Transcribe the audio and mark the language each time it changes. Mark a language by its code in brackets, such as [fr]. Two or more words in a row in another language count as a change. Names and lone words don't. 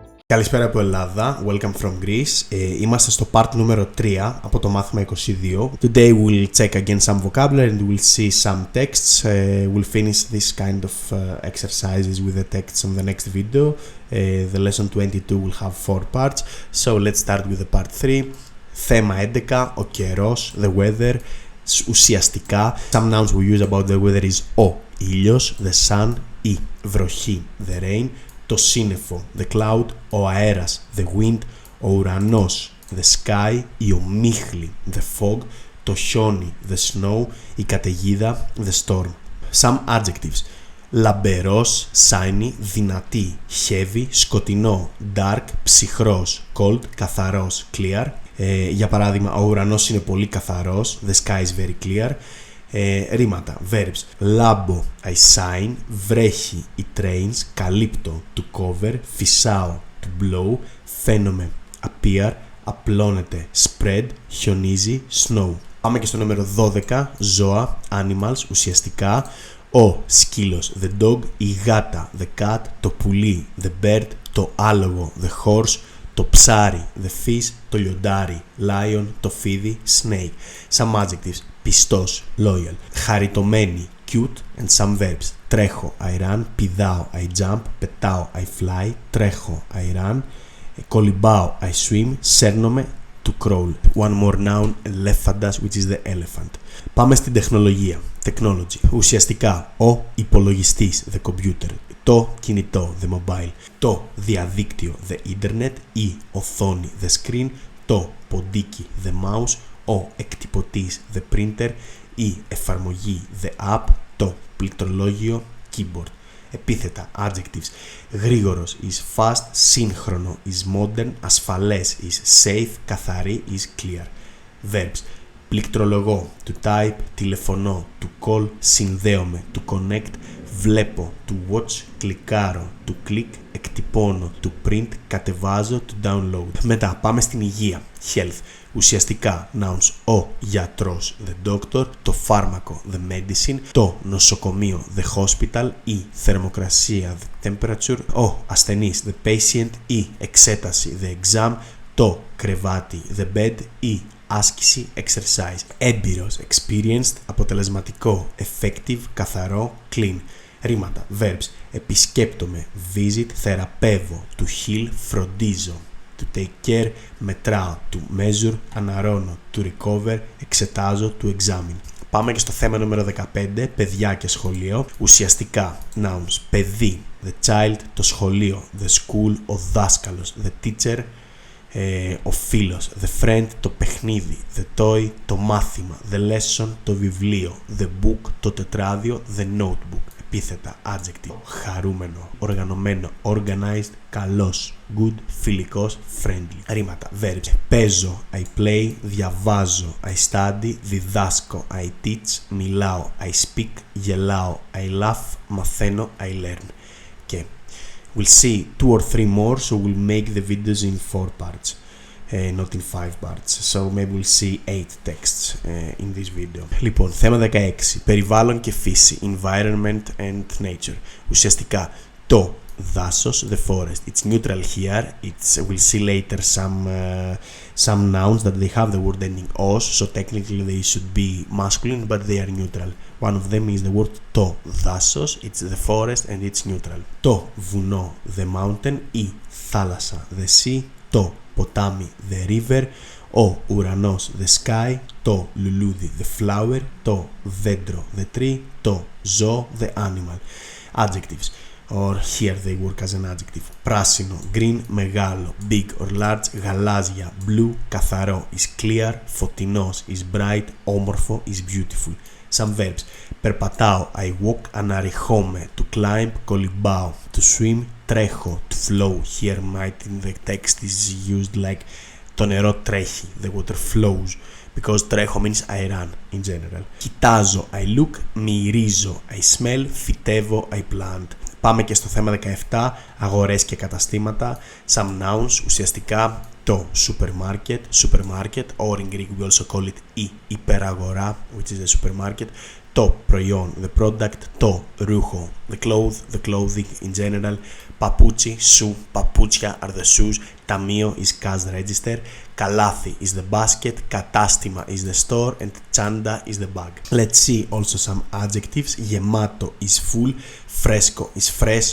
[el] Καλησπέρα από Ελλάδα, [en] welcome from Greece. [el] Είμαστε στο part νούμερο 3 από το μάθημα 22. [en] Today we'll check again some vocabulary and we'll see some texts. We'll finish this kind of exercises with the texts on the next video. The lesson 22 will have 4 parts. So let's start with the part 3. [el] Θέμα 11, ο καιρός, [en] the weather. Ουσιαστικά, some nouns we use about the weather is [el] ο ήλιος, [en] the sun, [el] η βροχή, [en] the rain, [el] το σύννεφο, [en] the cloud, [el] ο αέρας, [en] the wind, [el] ο ουρανός, [en] the sky, [el] η ομίχλη, [en] the fog, [el] το χιόνι, [en] the snow, [el] η καταιγίδα, [en] the storm. Some adjectives. [el] Λαμπερός, shiny, δυνατή, heavy, σκοτεινό, dark, ψυχρός, cold, καθαρός, clear. Για παράδειγμα, ο ουρανός είναι πολύ καθαρός, [en] the sky is very clear. [el] Ρήματα, verbs. Λάμπω, [en] I shine. Βρέχει, it rains. Καλύπτω, to cover. Φυσάω, to blow. [el] Φαίνομαι, appear. Απλώνεται, spread. Χιονίζει, snow. Πάμε και στο νούμερο 12. Ζώα, animals, ουσιαστικά. Ο σκύλος, [en] the dog. [el] Η γάτα, [en] the cat. [el] Το πουλί, [en] the bird. [el] Το άλογο, [en] the horse. [el] Το ψάρι, [en] the fish, [el] το λιοντάρι, lion, το φίδι, [en] snake. Some adjectives. [el] Πιστός, loyal. Χαριτωμένη, [en] cute. And some verbs. Τρέχω, I run. Πηδάω, I jump. Πετάω, I fly. Τρέχω, I run. Κολυμπάω, I swim. Σέρνομαι, to crawl. One more noun, elephantas, which is the elephant. [el] Πάμε στην τεχνολογία. Technology. Ουσιαστικά, ο υπολογιστής, [en] the computer. [el] Το κινητό, [en] the mobile. [el] Το διαδίκτυο, [en] the internet. [el] Η οθόνη, [en] the screen. [el] Το ποντίκι, [en] the mouse. [el] Ο εκτυπωτής, [en] the printer. [el] Η εφαρμογή, [en] the app. [el] Το πληκτρολόγιο, keyboard. Επίθετα, adjectives. [en] Γρήγορος is fast. Σύγχρονο is modern. Ασφαλές is safe. Καθαρή is clear. Verbs. Πληκτρολογώ, to type. Τηλεφωνώ, to call. Συνδέομαι, to connect. Βλέπω, to watch. Κλικάρω, to click. Εκτυπώνω, to print. Κατεβάζω, to download. [el] Μετά πάμε στην υγεία, health. Ουσιαστικά nouns. Ο γιατρός, [en] the doctor. [el] Το φάρμακο, [en] the medicine. [el] Το νοσοκομείο, [en] the hospital. [el] Η θερμοκρασία, [en] the temperature. [el] Ο ασθενής, [en] the patient. [el] Η εξέταση, [en] the exam. [el] Το κρεβάτι, [en] the bed. [el] Η άσκηση, exercise. Έμπειρος, experienced. Αποτελεσματικό, effective. Καθαρό, clean. Ρήματα, verbs. Επισκέπτομαι, visit. Θεραπεύω, [en] to heal. Φροντίζω, to take care. Μετράω, to measure. Αναρώνω, to recover. Εξετάζω, to examine. [el] Πάμε και στο θέμα νούμερο 15, παιδιά και σχολείο. Ουσιαστικά, nouns. Παιδί, [en] the child. [el] Το σχολείο, [en] the school. [el] Ο δάσκαλος, [en] the teacher. [el] Ο φίλος, [en] the friend. [el] Το παιχνίδι, [en] the toy. [el] Το μάθημα, [en] the lesson. [el] Το βιβλίο, [en] the book. [el] Το τετράδιο, [en] the notebook. [el] Επίθετα, adjective. Χαρούμενο, οργανωμένο, organized. Καλός, good. Φιλικός, friendly. Ρήματα, verbs. Παίζω, [en] I play. Διαβάζω, I study. Διδάσκω, I teach. Μιλάω, I speak. Γελάω, I laugh. Μαθαίνω, I learn. Και we'll see 2 or 3 more, so we'll make the videos in 4 parts. Not in 5 parts. So maybe we'll see 8 texts in this video. [el] Λοιπόν, θέμα 16. Περιβάλλον και φύση. [en] Environment and nature. [el] Ουσιαστικά, το δάσος, [en] the forest. It's neutral here. We'll see later some nouns that they have the word ending os, so technically they should be masculine, but they are neutral. [el] One of them is the word το δάσος. [en] It's the forest and it's neutral. [el] Το βουνό, [en] the mountain. [el] Η θάλασσα, [en] the sea. [el] Το ποτάμι, [en] the river. [el] Ο ουρανός, [en] the sky. [el] Το λουλούδι, [en] the flower. [el] Το δέντρο, [en] the tree. [el] Το ζώο, [en] the animal. Adjectives, or here they work as an adjective. [el] Πράσινο, green, μεγάλο, [en] big or large. Γαλάζια, blue, καθαρό is clear. Φωτεινός is bright. Όμορφο is beautiful. Some verbs. Περπατάω, I walk. Αναρριχόμαι, to climb. Κολυμπάω, to swim. Τρέχω, to flow. Here might in the text is used like [el] το νερό τρέχει, [en] the water flows, because τρέχω means I run in general. Κοιτάζω, I look. Μυρίζω, I smell. Φυτεύω, I plant. [el] Πάμε και στο θέμα 17, αγορές και καταστήματα. [en] Some nouns, [el] ουσιαστικά το [en] supermarket, or in Greek we also call it [el] η υπεραγορά, [en] which is a supermarket. [el] Το προϊόν, [en] the product. [el] Το ρούχο, [en] the clothing in general. Παπούτσι, shoe, παπούτσια are the shoes. Ταμείο is cash register. Καλάθι is the basket. Κατάστημα is the store. And τσάντα is the bag. Let's see also some adjectives. Γεμάτο is full. Φρέσκο is fresh.